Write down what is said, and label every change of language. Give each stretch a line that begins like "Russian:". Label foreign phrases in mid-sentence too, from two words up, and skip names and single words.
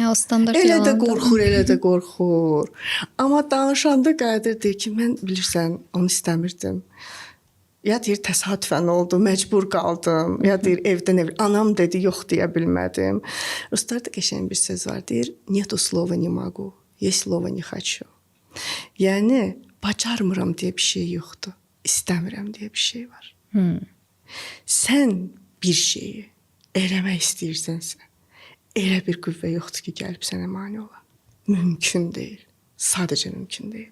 Azerbaijani: O standart elə yalandır. Elə də qorxur. Amma danışanda Qədir deyir ki, mən bilirsən, onu istəmirdim. Ya deyir təsadüfən oldu, məcbur qaldım. Ya deyir evdən anam dedi, yox deyə bilmədim. Ruslarda qəşəng bir söz var, deyir,
Russian: "Нету слова не могу, есть слово не хочу."
Azerbaijani: Yəni bacarmıram deyə bir şey yoxdur. İstəmirəm deyə bir şey var. Sən bir şeyi eləmək istəyirsənsə, elə bir qüvvə yoxdur ki, gəlib sənə mane ola. Mümkün deyil. Sadəcə mümkün deyil.